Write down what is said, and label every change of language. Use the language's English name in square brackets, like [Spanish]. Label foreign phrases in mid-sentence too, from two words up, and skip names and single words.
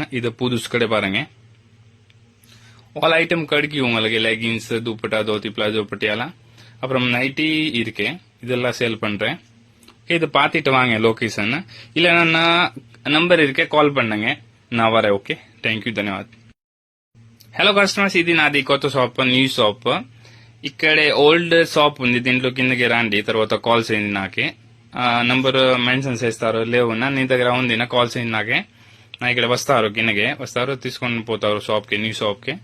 [Tamil] இது புதுசு கடை பாருங்க. [English] all item [Tamil] கிடைக்கும் உங்களுக்கு. லெகின்ஸ், துப்பட்டா, தோத்தி, பிளாஜோ, பட்டியாலாம், அப்புறம் நைட்டி இருக்கு. இதெல்லாம் சேல் பண்றேன். இது பார்த்துட்டு வாங்க லொகேஷன். இல்லைன்னா நான் நம்பர் இருக்கே, కాల్ பண்ணுங்க, நான் வரேன். [English] Okay, thank you, ధన్యవాద్. Hello customers, [Telugu] ఇది నాది కొత్త షాప్, [English] new shop. [Telugu] ఇక్కడే [English] old shop [Telugu] ఉంది. దీంట్లో కిందకి రండి, తర్వాత కాల్ చేయండి నాకే. [English] number mention [Telugu] చేస్తారు. లేవు నీ దగ్గర ఉంది నా, కాల్ చేయండి నాకే. నా ఇక్కడ వస్తారు, కిందకి వస్తారు, తీసుకొని పోతారు షాప్ కి, [English] new shop [Telugu] కి.